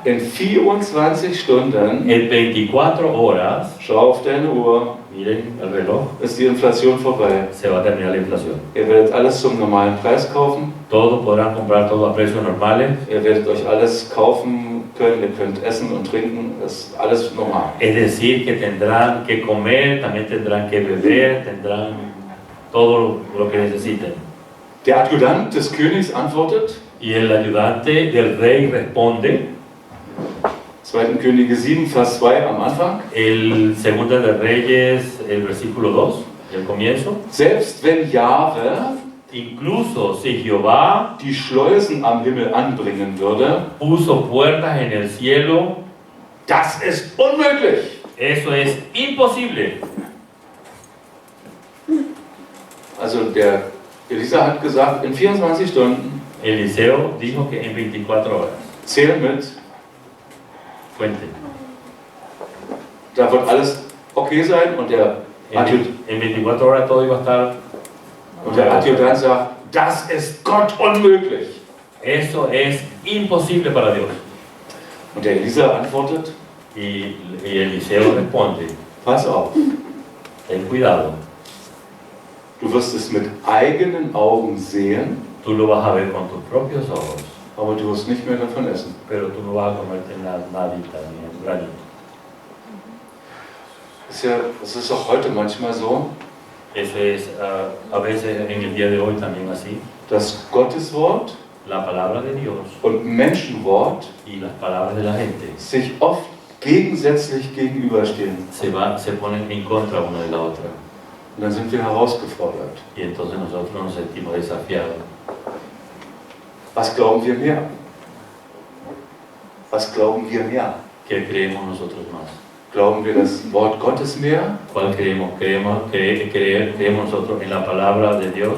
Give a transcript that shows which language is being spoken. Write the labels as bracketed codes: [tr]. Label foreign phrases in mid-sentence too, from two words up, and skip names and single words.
[de] in 24 Stunden, [es] en 24 horas, [de] schau auf deine Uhr, [es] miren el reloj, [de] ist die Inflation vorbei. [es] se va a terminar la inflación. [de] Ihr werdet alles zum normalen Preis kaufen. [es] Todos podrán comprar todo a precios normales. [de] Ihr werdet euch alles kaufen können. Ihr könnt essen und trinken. Das ist alles normal. [es] Es decir, que tendrán que comer, también tendrán que beber, tendrán todo lo que necesiten. [de] Der Adjutant des Königs antwortet, [es] Y el ayudante del rey responde, [de] 2. Könige 7, Vers 2 am Anfang, [es] el segundo de Reyes, el versículo 2, el comienzo. [de] selbst wenn Jahwe [es] Incluso si Jehová [de] die Schleusen am Himmel anbringen würde, [es] puso puertas en el cielo, [de] das ist unmöglich. [es] eso es imposible. [de] Also der Elisa hat gesagt, in 24 Stunden, [es] Eliseo dijo que en 24 horas. [de] zähl mit, [es] Cuente. [de] da wird alles okay sein und der [es] En 24 horas todo iba a estar. [de] Adjutant sagt, das ist Gott unmöglich. [es] Eso es imposible para Dios. [de] Und der Elisa antwortet, [es] Y Eliseo responde, [de] pass auf, [es] ten cuidado, [de] du wirst es mit eigenen Augen sehen, tú lo vas a ver con tus propios ojos, aber du wirst nicht mehr davon essen. [es] pero tú no vas a comerte nadita ni un granito. [de] Es ist auch heute manchmal so, [es] Eso es a veces en el día de hoy también así. [de] dass Gottes Wort [es] La palabra de Dios [de] und Menschenwort [es] y las palabras de la gente [de] sich oft gegensätzlich gegenüberstehen. [es] se ponen en contra una de la otra. [de] Und dann sind wir herausgefordert. [es] Y entonces nosotros nos sentimos desafiados. [de] Was glauben wir mehr? Was glauben wir mehr? [es] ¿Qué creemos nosotros más? [de] Glauben wir das Wort Gottes mehr? [es] ¿Cuál creemos? ¿Creemos nosotros en la palabra de Dios?